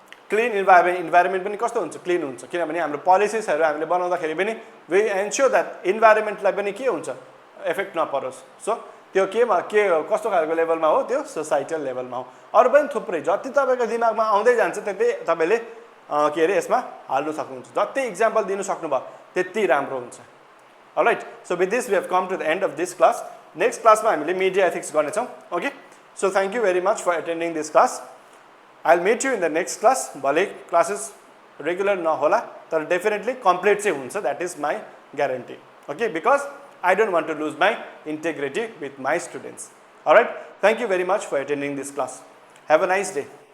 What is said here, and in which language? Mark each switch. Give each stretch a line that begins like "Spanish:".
Nepali: Clean environment पनि कस्तो हुन्छ, क्लिन हुन्छ, किनभने हाम्रो पोलिसिसहरू हामीले बनाउँदाखेरि पनि
English: we ensure that
Nepali: इन्भाइरोमेन्टलाई पनि के हुन्छ, इफेक्ट नपरोस्। सो त्यो कस्तो खालको लेभलमा हो, त्यो सोसाइटल लेभलमा हो। अरू पनि थुप्रै जति तपाईँको दिमागमा आउँदै जान्छ त्यति तपाईँले के अरे यसमा हाल्नु सक्नुहुन्छ, जति इक्जाम्पल दिनु सक्नुभयो त्यति राम्रो हुन्छ।
English: Alright, so with this we have come to the end of this class.
Nepali: Next क्लासमा हामीले मिडिया एथिक्स गर्नेछौँ, okay.
English: So thank you very much for attending this class. I will meet you in the next class.
Nepali: भले classes regular नहोला तर definitely complete चाहिँ हुन्छ,
English: That is my guarantee, okay, because I don't want to lose my integrity with my students. Alright, thank you very much for attending this class. Have a nice day.